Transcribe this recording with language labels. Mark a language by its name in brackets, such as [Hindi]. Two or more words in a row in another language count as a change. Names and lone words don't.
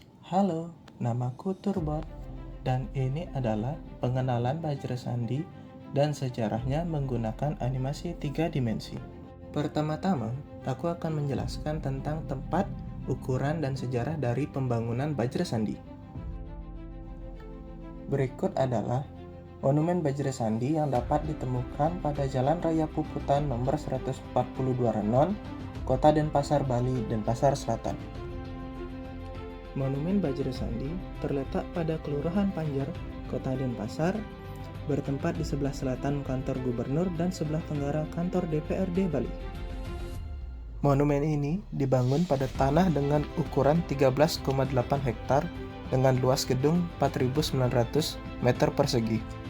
[Indonesian] Halo, namaku Turbot, dan ini adalah pengenalan Vajrasandi dan sejarahnya menggunakan animasi 3 dimensi. Pertama-tama, aku akan menjelaskan tentang tempat, ukuran, dan sejarah dari pembangunan Vajrasandi. Berikut adalah Monumen Vajrasandi yang dapat ditemukan pada Jalan Raya Puputan nomor 142 Renon, Kota Denpasar, Bali, Denpasar Selatan. Monumen Vajrasandi terletak pada Kelurahan Panjer, Kota Denpasar, bertempat di sebelah selatan kantor gubernur dan sebelah tenggara kantor DPRD Bali. Monumen ini dibangun pada tanah dengan ukuran 13,8 hektar dengan luas gedung 4.900 meter persegi.